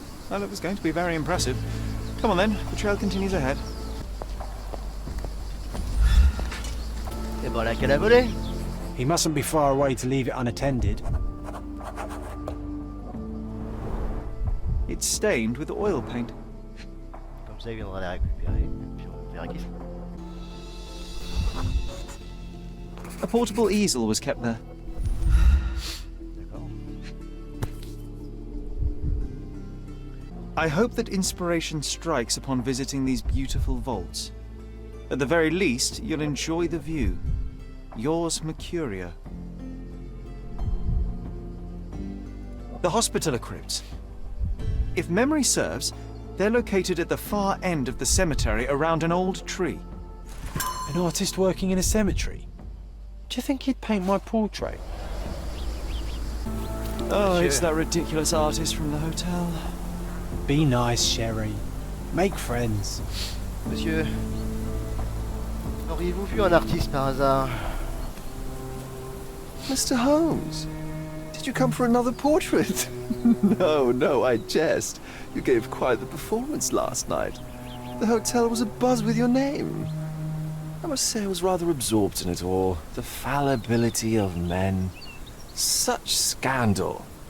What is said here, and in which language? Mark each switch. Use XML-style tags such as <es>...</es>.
<en>Well, it was going to be very impressive. Come on then, the trail continues ahead.</en> <fr>Et voilà qu'elle a volé.</fr> <en>He mustn't be far away to leave it unattended. It's stained with oil paint.</en> <fr>Comme ça il viendra la récupérer, puis on verra qui c'est.</fr> <en>A portable easel was kept there.</en> <fr>D'accord.</fr> <en>I hope that inspiration strikes upon visiting these beautiful vaults. At the very least, you'll enjoy the view. Yours, Mercuria. The Hospitaller crypts. If memory serves, they're located at the far end of the cemetery around an old tree. An artist working in a cemetery? Do you think he'd paint my portrait? Oh, it's that ridiculous artist from the hotel. Be nice, Sherry. Make friends.</en> <fr>Monsieur, auriez-vous vu un artiste par hasard?</fr> <en>Mr. Holmes, did you come for another portrait? No, I jest. You gave quite the performance last night. The hotel was abuzz with your name. I must say I was rather absorbed in it all. The fallibility of men. Such scandal.</en>